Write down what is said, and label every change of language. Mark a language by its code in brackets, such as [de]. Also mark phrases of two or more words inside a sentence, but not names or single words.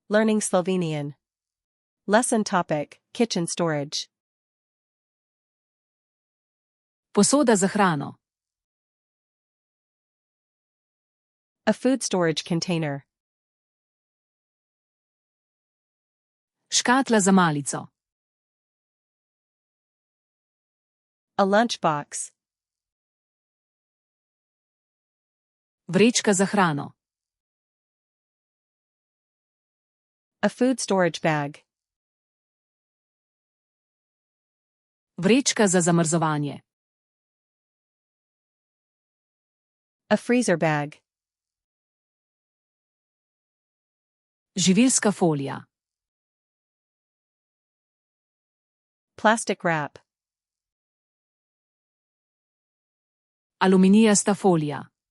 [en] Learning Slovenian. Lesson topic: Kitchen storage. [sl] Posoda za hrano. [en] A food storage container. [sl] Škatla za malico. [en] A lunchbox. [sl] Vrečka za hrano. [en] A food storage bag. [sl] Vrečka za zamrzovanje. [en] A freezer bag. [sl] Živilska folija. [en] Plastic wrap. [sl] Aluminijasta folija.